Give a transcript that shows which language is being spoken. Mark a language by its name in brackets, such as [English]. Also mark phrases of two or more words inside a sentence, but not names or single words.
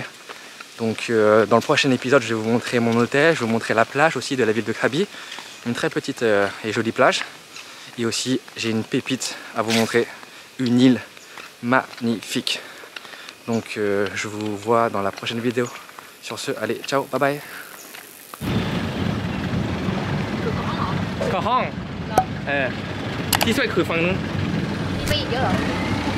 [French] Donc dans le prochain épisode, je vais vous montrer mon hôtel, je vais vous montrer la plage aussi de la ville de Krabi. Une très petite et jolie plage. Et aussi, j'ai une pépite à vous montrer, une île magnifique. Donc je vous vois dans la prochaine vidéo. Sur ce, allez, ciao, [English] bye bye. [Thai] เข้าห้องที่ช่วยคือฝั่งนู้น มีไปอีกเยอะเหรอ